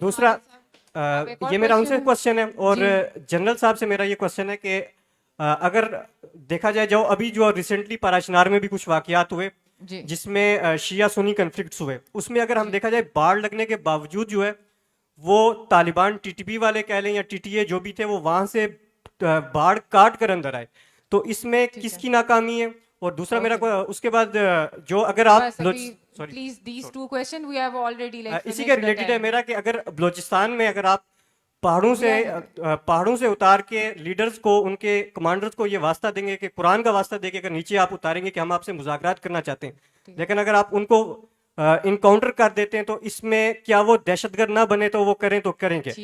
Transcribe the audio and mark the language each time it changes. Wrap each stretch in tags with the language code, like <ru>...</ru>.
<ur>دوسرا یہ میرا ان سے کوشچن ہے, اور جنرل صاحب سے میرا یہ کوشچن ہے کہ اگر دیکھا جائے جو ریسنٹلی پاراچنار میں بھی کچھ واقعات ہوئے جس میں شیعہ سنی کنفلکٹس ہوئے, اس میں اگر ہم دیکھا جائے باڑ لگنے کے باوجود جو ہے وہ طالبان ٹی ٹی پی والے کہہ لیں یا ٹی ٹی اے جو بھی تھے وہ وہاں سے باڑ کاٹ کر اندر آئے, تو اس میں کس کی ناکامی ہے؟ اور دوسرا میرا اس کے بعد جو اگر آپ</ur> <en>please these two question we have already like</en> <ur>اسی کے ریلیٹڈ ہے میرا کہ اگر بلوچستان میں اگر آپ پہاڑوں سے اتار کے لیڈرز کو ان کے کمانڈرز کو یہ واسطہ دیں گے کہ قرآن کا واسطہ دے کے اگر نیچے آپ اتاریں گے کہ ہم آپ سے مذاکرات کرنا چاہتے ہیں, لیکن اگر آپ ان کو انکاؤنٹر کر دیتے ہیں تو اس میں کیا وہ دہشت گرد نہ بنے تو وہ کریں تو کریں گے؟</ur>